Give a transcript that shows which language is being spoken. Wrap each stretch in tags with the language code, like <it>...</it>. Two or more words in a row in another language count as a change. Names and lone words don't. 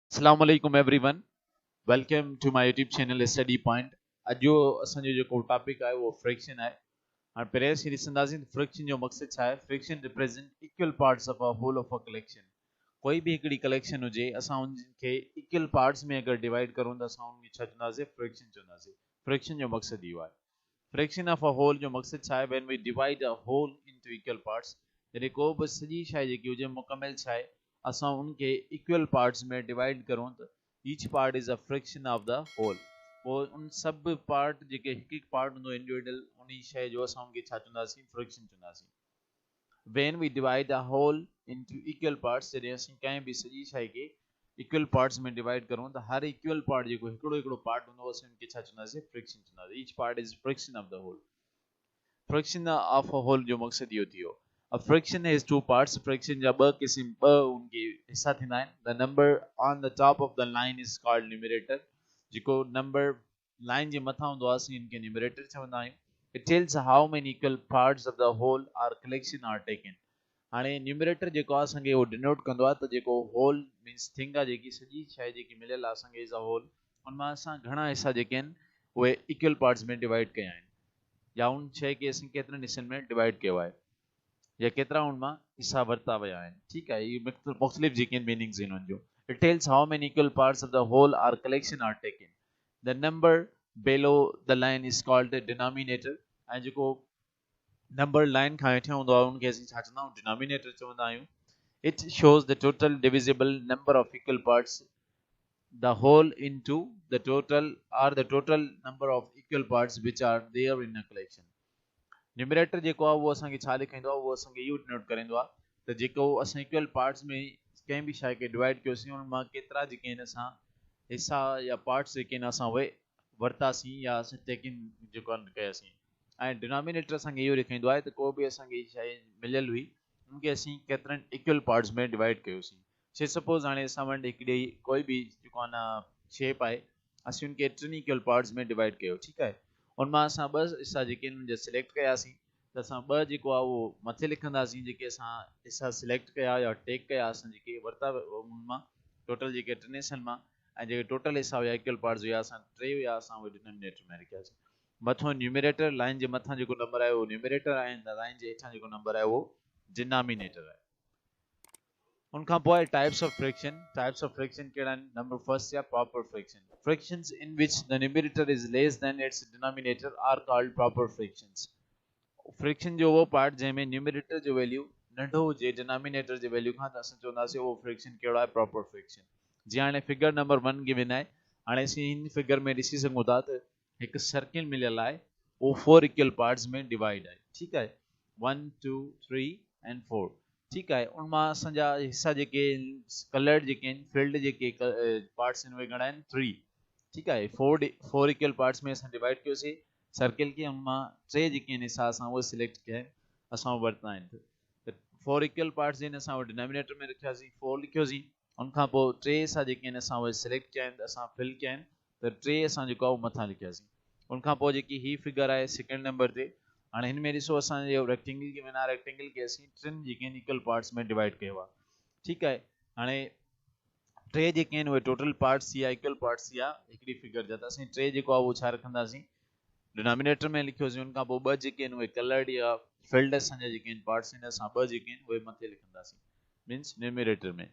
<ar>السلام عليكم</ar> <en>everyone. Welcome to my YouTube channel Study Point.</en> <sd>अॼु जो असांजो जेको टॉपिक आहे उहो फ्रैक्शन आहे। हाणे पहिरें असीं ॾिसंदासीं फ्रैक्शन जो मक़सदु छा आहे।</sd> <en>fraction represent equal parts of a whole of a collection.</en> <sd>कोई बि हिकिड़ी कलेक्शन हुजे असां उनखे</sd> <en>equal parts</en> <sd>में अगरि डिवाइड करूं त असां उनखे छा चवंदासीं फ्रैक्शन चवंदासीं। फ्रैक्शन जो मक़सदु इहो आहे।</sd> <en>fraction of a whole</en> <sd>जो मक़सदु छा आहे।</sd> <en>when we divide a whole into equal parts,</en> <sd>जॾहिं को बि सॼी शइ जेकी हुजे मुकमिल शइ असां उनखे</sd> <en>equal parts</en> <sd>में डिवाइड करूं त</sd> <en>each part is a fraction of the whole.</en> <sd>पोइ उन सब पार्ट जेके हिकु हिकु पार्ट हूंदो इंडिविजुअल उन शइ जो असां उनखे छा चवंदासीं फ्रैक्शन चवंदासीं।</sd> <en>when we divide a whole into equal parts,</en> <sd>जॾहिं असीं कंहिं बि सॼी शइ खे</sd> <en>equal parts</en> <sd>में डिवाइड करूं त हर इक्वल पार्ट जेको हिकिड़ो हिकिड़ो पार्ट हूंदो असीं उनखे छा चवंदासीं फ्रैक्शन चवंदासीं।</sd> <en>each part is fraction of the whole. fraction of a whole</en> <sd>जो मक़सदु इहो थियो।</sd> <en>a fraction has two parts.</en> <sd>फ्रैक्शन जा ॿ क़िस्म उनके हिस्सा थींदा आहिनि।</sd> <en>the number on the top of the line is called numerator.</en> <sd>जेको नंबर लाइन जे मथां हूंदो आहे असीं इनखे न्यूमरेटर चवंदा आहियूं।</sd> <en>it tells how many equal parts of the whole or collection are taken.</en> <sd>हाणे न्यूमरेटर जेको आहे असांखे उहो डिनोट कंदो आहे त जेको</sd> <en>whole means thing</en> <sd>आहे जेकी सॼी शइ जेकी मिलियल आहे असांखे</sd> <en>is a whole,</en> <sd>उनमां असां घणा हिसा जेके आहिनि उहे</sd> <en>equal parts</en> <sd>में डिवाइड कया आहिनि, या उन शइ खे असीं केतिरनि हिसनि में डिवाइड कयो आहे, या केतिरा उनमां हिसा वरिता विया आहिनि। ठीकु आहे, इहे मुख़्तलिफ़ जेके आहिनि मीनिंग्स आहिनि उनजो।</sd> <en>it tells how many equal parts of the whole or collection are taken. the number below the line is called the denominator।</en> <sd>ऐं जेको नंबर लाइन खां हेठियां हूंदो आहे उनखे असीं छा चवंदा आहियूं डिनोमिनेटर चवंदा आहियूं।</sd> <en>it shows the total divisible number of equal parts the whole into the total or the total number of equal parts which are there in a collection।</en> <sd>न्यूमरेटर जेको आहे उहो असांखे छा ॾेखारींदो आहे, उहो असांखे इहो डिनोट कराईंदो आहे त जेको असां</sd> <en>equal parts</en> <sd>में कंहिं बि शइ खे डिवाइड कयोसीं उन मां केतिरा जेके आहिनि असां हिसा या पार्ट्स जेके आहिनि असां उहे वरितासीं या असां टेकिंग जेको आहे कयासीं। ऐं डिनोमिनेटर असांखे इहो ॾेखारींदो आहे त को बि असांखे शइ मिलियल हुई उनखे असीं केतिरनि</sd> <en>equal parts</en> <sd>में डिवाइड कयोसीं।</sd> <en>say suppose</en> <sd>हाणे असां वटि हिकिड़ी कोई बि जेको आहे न शेप आहे, असीं उनखे टिनि</sd> <en>equal parts</en> <sd>में डिवाइड कयो। ठीकु आहे, उनमां असां ॿ हिसा जेके आहिनि उनजा सिलेक्ट कयासीं त असां ॿ जेको आहे उहो मथे लिखंदासीं जेके असां हिसा सिलेक्ट कया या टेक कया असां जेके वरिता उनमां टोटल जेके टिनि हिसनि मां, ऐं जेके टोटल हिसा हुया</sd> <en>equal parts</en> <sd>हुया असां टे हुया असां उहे डिनोमिनेटर में लिखियासीं। मथां न्यूमरेटर लाइन जे मथां जेको नंबर आहे उहो न्यूमरेटर आहे, ऐं लाइन जे हेठां जेको नंबर आहे उहो डिनोमिनेटर आहे। उनखां पोइ</sd> <en>types of fraction. types of fraction</en> <sd>कहिड़ा आहिनि।</sd> <en>number first या proper fraction. Fractions in which the numerator is less than its denominator are called proper fractions.</en> <sd>फ्रैक्शन जो उहो पार्ट जंहिंमें न्यूमरेटर जो वैल्यू नंढो हुजे डिनोमिनेटर जे वैल्यू खां, त असां चवंदासीं उहो फ्रैक्शन कहिड़ो आहे</sd> <en>proper fraction.</en> <sd>जीअं हाणे</sd> <en>figure number</en> <sd>1 गिवन आहे। हाणे असीं हिन फिगर में ॾिसी सघूं था त हिकु सर्किल मिलियल आहे, उहो 4</sd> <en>equal parts</en> <sd>में डिवाइड आहे। ठीकु आहे, 1 2 3 एंड 4। ठीकु आहे, उनमां असांजा हिसा जेके कलर्ड जेके आहिनि फील्ड जेके पार्ट्स आहिनि उहे घणा आहिनि 3। ठीकु आहे, 4</sd> <en>equal parts</en> <sd>में असां डिवाइड कयोसीं सर्किल खे, उनमां टे जेके आहिनि हिसा असां उहे सिलेक्ट कया आहिनि, असां वरिता आहिनि। त 4</sd> <en>equal parts</en> <sd>आहिनि, असां उहे डिनोमिनेटर में रखियासीं 4 लिखियोसीं। उनखां पोइ टे हिसा जेके आहिनि असां उहे सिलेक्ट कया आहिनि, असां फिल कया आहिनि, त टे असां जेको आहे उहो मथां लिखियासीं। उनखां पोइ जेकी ही फिगर आहे</sd> <en>second number</en> <sd>ते, हाणे हिन में ॾिसो असांजो रेक्टेंगल खे बिना रेक्टेंगल खे असीं टिनि जेके आहिनि</sd> <en>equal parts</en> <sd>में डिवाइड कयो आहे। ठीकु आहे, हाणे टे जेके आहिनि उहे</sd> <en>total parts</en> <sd>थी विया</sd> <en>equal parts</en> <sd>थी विया हिकिड़ी फिगर जा, त असीं टे जेको आहे उहो छा रखंदासीं डिनोमिनेटर में लिखियोसीं। उनखां पोइ ॿ जेके आहिनि उहे कलर्ड या फिल्ड असांजा जेके आहिनि पार्ट्स आहिनि असां ॿ जेके आहिनि उहे मथे लिखंदासीं मीन्स न्यूमरेटर में।</sd>